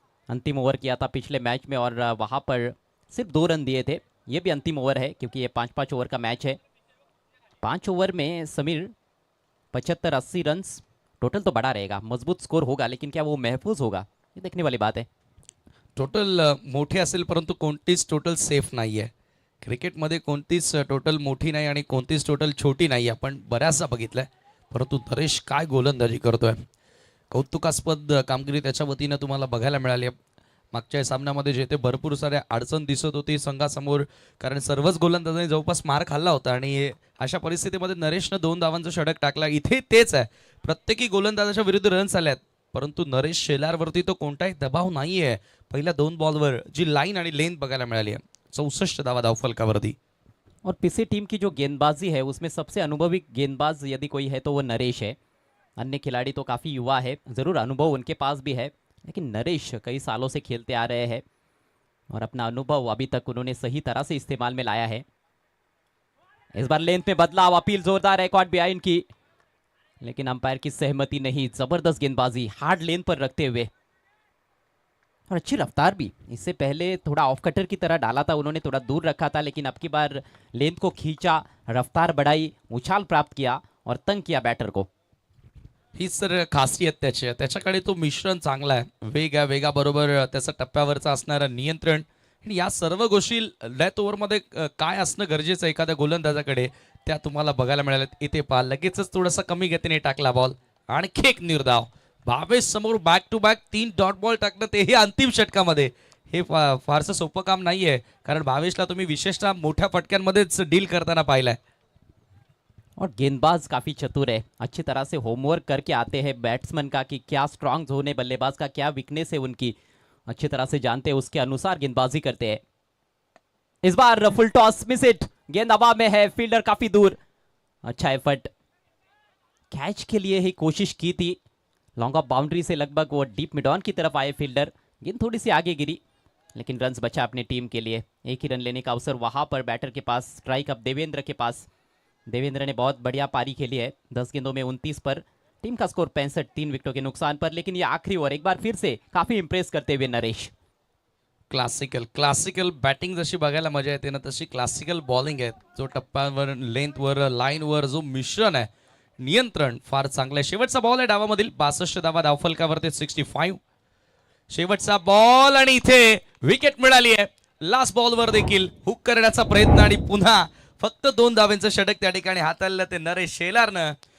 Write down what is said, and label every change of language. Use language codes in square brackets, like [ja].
[hi] अंतिम ओवर किया था पिछले मैच में, और वहाँ पर सिर्फ 2 रन दिए थे. ये भी अंतिम ओवर है, क्योंकि ये 5-5 ओवर का मैच है. 5 ओवर में समीर 75-80 रन टोटल तो बड़ा रहेगा. मजबूत स्कोर होगा, लेकिन क्या वो महफूज होगा, ये देखने वाली बात है. [mr] टोटल मोठे असेल, परंतु कोणतीच टोटल सेफ नाहीये. क्रिकेटमध्ये कोणतीच टोटल मोठी नाही आणि कोणतीच टोटल छोटी नाही. आपण बऱ्याचदा बघितलंय, परंतु नरेश काय गोलंदाजी करतोय. कौतुकास्पद कामगिरी त्याच्या वतीनं तुम्हाला बघायला मिळाली. मागच्या सामन्यामध्ये जे ते भरपूर साऱ्या अडचण दिसत होती संघासमोर, कारण सर्वच गोलंदाजांनी जवळपास मार खाल्ला होता आणि अशा परिस्थितीमध्ये नरेशनं 2 धावांचं षटक टाकला. इथे तेच आहे, प्रत्येकी गोलंदाजाच्या विरुद्ध रन्स आल्यात, परंतु नरेश शेलारवरती तो कोणताही दबाव नाहीये. पहिल्या 2 बॉलवर जी लाईन आणि लेंथ बघायला मिळाली आहे, 64 धावा धावफलकावरती. [hi] और पीछे टीम की जो गेंदबाजी है उसमें सबसे अनुभवी गेंदबाज यदि कोई है तो वो नरेश है। अन्य खिलाड़ी तो काफ़ी युवा है, ज़रूर अनुभव उनके पास भी है, लेकिन नरेश कई सालों से खेलते आ रहे हैं और अपना अनुभव अभी तक उन्होंने सही तरह से इस्तेमाल में लाया है। इस बार लेंथ में बदलाव, अपील जोरदार है कॉट बिहाइंड की, लेकिन अंपायर की सहमति नहीं। जबरदस्त गेंदबाजी हार्ड लेंथ पर रखते हुए और अच्छी रफ्तार भी। इससे पहले थोड़ा ऑफ कटर की तरह डाला था उन्होंने, थोड़ा दूर रखा था, लेकिन अब की बार लेंथ को खींचा, रफ्तार बढ़ाई, उछाल प्राप्त किया और तंग किया बैटर को। [mr] ही सर खासियत त्याची आहे. त्याच्याकडे तो मिश्रण चांगला आहे. वेगाबरोबर त्याचा टप्प्यावरचा असणारा नियंत्रण आणि या सर्व गोष्टी डेथ ओव्हरमध्ये काय असणं गरजेचं आहे एखाद्या गोलंदाजाकडे, त्या तुम्हाला बघायला मिळाल्यात. इथे पहा, लगेचच थोडासा कमी गतीने टाकला बॉल, आणखी एक निर्धाव. भावेश समोर back to back 3 dot ball टाकणं, तेही अंतिम षटकामध्ये. हे फारसं सोपं काम नाहीये, कारण भावेशला तुम्ही विशेषतः मोठ्या फटक्यांमध्येच डील करताना पाहिलंय. [hi] और गेंदबाज काफ़ी चतुर है, अच्छी तरह से होमवर्क करके आते हैं बैट्समैन का कि क्या स्ट्रांग जोन है बल्लेबाज का, क्या वीकनेस है उनकी, अच्छी तरह से जानते हैं, उसके अनुसार गेंदबाजी करते हैं। इस बार फुल टॉस मिस इट, गेंद हवा में है, फील्डर काफी दूर। अच्छा एफर्ट, कैच के लिए ही कोशिश की थी, लॉन्ग ऑफ बाउंड्री से लगभग वो डीप मिड ऑन की तरफ आए फील्डर, गेंद थोड़ी सी आगे गिरी, लेकिन रन्स बचा अपनी टीम के लिए। एक ही रन लेने का अवसर वहां पर बैटर के पास, स्ट्राइक अब देवेंद्र के पास। देवेंद्र ने बहुत बढ़िया पारी खेली है, 10 गेंदों में 29 पर, टीम का स्कोर 65, 3 विकेटों के नुकसान पर। लेकिन ये आखिरी ओवर एक बार फिर से काफी इंप्रेस करते हुए नरेश। [mr] क्लासिकल बॅटिंग जशी बघायला मजा येते ना, तशी क्लासिकल बॉलिंग आहे. जो टप्प्यावर, लेंथवर, लाईनवर जो मिश्रण आहे, नियंत्रण फार चांगलं आहे. शेवटचा बॉल आहे डावामधील, 62 धावा धावफलकावरती, 65. शेवटचा बॉल आणि इथे विकेट मिळाली आहे. लास्ट बॉलवर देखील हुक करण्याचा प्रयत्न आणि पुन्हा फक्त 2 धावांचं षटक त्या ठिकाणी हाताळलं ते नरेश शेलारनं.